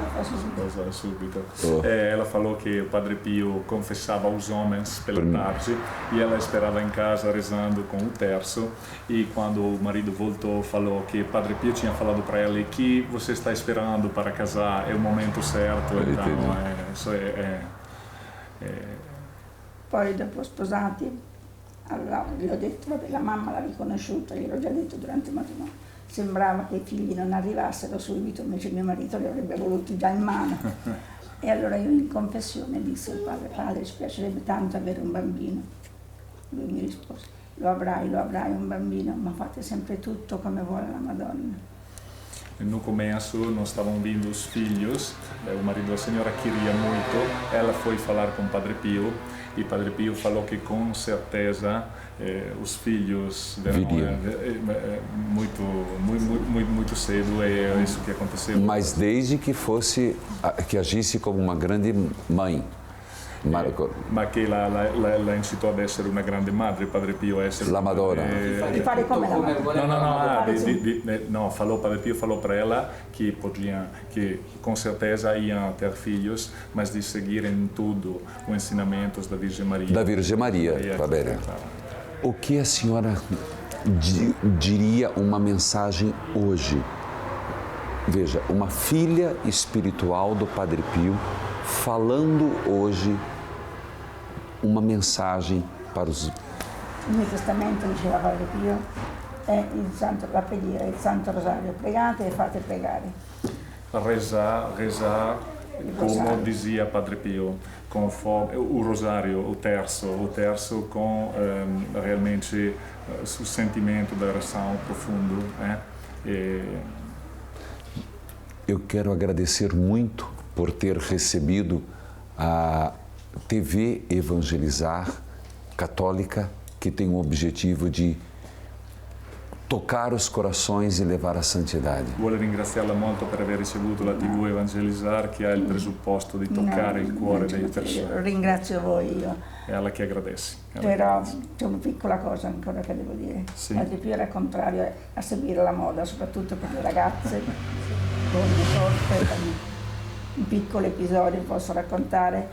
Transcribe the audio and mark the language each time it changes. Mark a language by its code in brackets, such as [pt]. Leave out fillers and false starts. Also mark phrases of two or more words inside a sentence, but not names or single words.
[it] subito. [pt] Ela falou que o Padre Pio confessava aos homens pela tarde e ela esperava em casa rezando com o terço, e quando o marido voltou falou que Padre Pio tinha falado para ela que você está esperando para casar, é o momento certo, então [it] Poi dopo sposati allora, gli ho detto, vabbè, la mamma l'ha riconosciuta, gliel'ho già detto durante il matrimonio. Sembrava che i figli non arrivassero subito, invece mio marito li avrebbe voluti già in mano. E allora io in confessione dissi al padre, ci piacerebbe tanto avere un bambino. Lui mi rispose, lo avrai un bambino, ma fate sempre tutto come vuole la Madonna. [pt] No começo não estavam vindo os filhos, o marido da senhora queria muito, ela foi falar com Padre Pio e Padre Pio falou que com certeza os filhos viriam muito cedo, é isso que aconteceu. Mas desde que agisse como uma grande mãe. [it] Ma che la incitò ad essere una grande madre, Padre Pio, a essere la Madonna. Di fare come la Madonna. [pt] No, Padre Pio falou para ela que com certeza iam ter filhos, mas de seguir em tudo os ensinamentos da Virgem Maria. Da Virgem Maria, [it] va bene. [pt] O que a senhora diria uma mensagem hoje? Veja, uma filha espiritual do Padre Pio falando hoje uma mensagem para os... [it] Il mio testamento, diceva Padre Pio, è la preghiera, il Santo Rosario. Pregate e fate pregare. [pt] Rezar, como dizia Padre Pio, conforme o rosário, o terço com realmente o sentimento da oração profundo, eu quero agradecer muito por ter recebido a TV Evangelizar Católica, que tem o objetivo de tocar os corações e levar à santidade. [it] Vuole ringraziarla molto per aver ricevuto la TV Evangelizzar, che ha il presupposto di toccare il cuore delle persone. Ringrazio voi io. È alla che agradece. Però c'è una piccola cosa ancora che devo dire. Sì. Padre Pio era contrario a seguire la moda, soprattutto per le ragazze, con le sorte, con piccoli episodi posso raccontare.